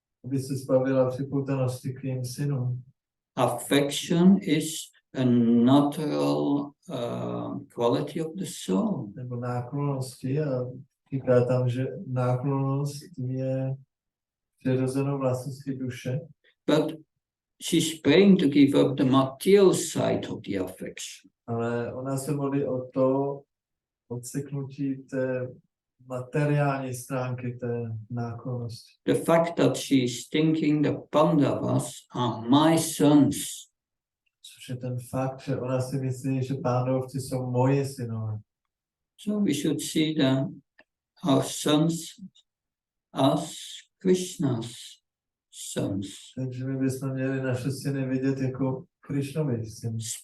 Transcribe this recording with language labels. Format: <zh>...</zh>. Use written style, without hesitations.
<cs>aby se zbavila připoutanosti k jejím synům.</cs> <en>Affection is a natural quality of the soul.</en> <cs>Nebo náklonnosti a říká tam, že náklonnost je přirozenou vlastností duše.</cs> <en>But she's praying to give up the material side of the affection.</en> <cs>Ale ona se modlí o to odseknutí té materiální stránky té náklonnosti.</cs> <en>The fact that she's thinking the Pandavas are my sons.</en> <cs>Což je ten fakt, že ona si myslí, že Pándovci jsou moje synové.</cs> <en>So we should see our sons as Krishna's sons.</en> <cs>Takže my bychom měli naše syny vidět jako Krišnovi syny,</cs>